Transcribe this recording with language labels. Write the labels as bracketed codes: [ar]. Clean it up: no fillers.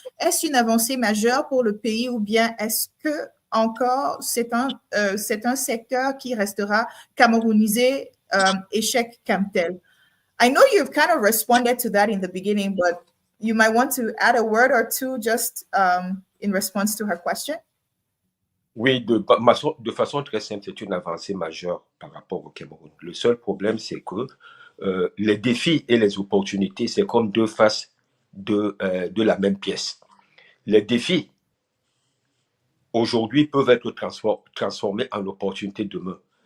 [fr] Est-ce une avancée majeure pour le pays ou bien est-ce que encore c'est un secteur qui restera camerounisé, échec Camtel? [en] I know you've kind of responded to that in the beginning, but you might want to add a word or two just in response to her question. [fr] Oui, de façon très simple, c'est une avancée majeure par rapport au Cameroun. Le seul problème, c'est que les défis et les opportunités, c'est comme deux faces de la même pièce. Les défis, aujourd'hui, peuvent être transformés en opportunités demain.